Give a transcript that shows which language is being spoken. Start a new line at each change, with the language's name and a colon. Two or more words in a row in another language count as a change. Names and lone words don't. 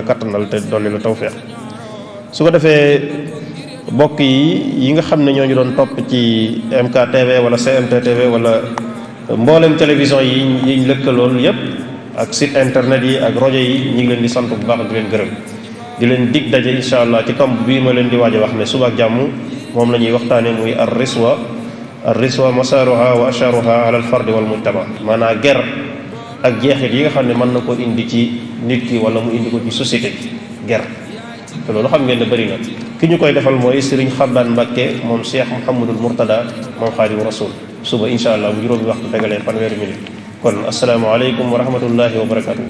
Wolof: kattanal te dolli la tawfeex su ko defee bokk yi nga xam ne ñoo ñu doon topp ci MKTV wala CMTTV wala mboolem télévision yi ñu lëkkalool yépp ak
French: site internet
Wolof: yi ak rajo yi ñu ngi leen di sant bu baax di leen gërëm di leen dig daje
Arabic: إن شاء الله
Wolof: ci tomb bii ma leen di waaj a wax ne suba ak jàmm moom la ñuy waxtaane muy
Arabic: الرشوة مضارها وآثارها على الفرد والمجتمع
Wolof: maanaam ger ak jeexit yi nga xam ne mën na ko indi ci nit ki wala mu indi ko ci société ger te loolu xam ngeen ne bëri na ki ñu koy defal mooy Serigne Xabbaan Mbàkke moom Cheikh Mouhamadul Mourtada moom Xaadimu Rasuul suba
Arabic: إن شاء الله
Wolof: bu juróomi waxtu tegalee fanweeri minute kon
Arabic: السلام عليكم ورحمة الله وبركاته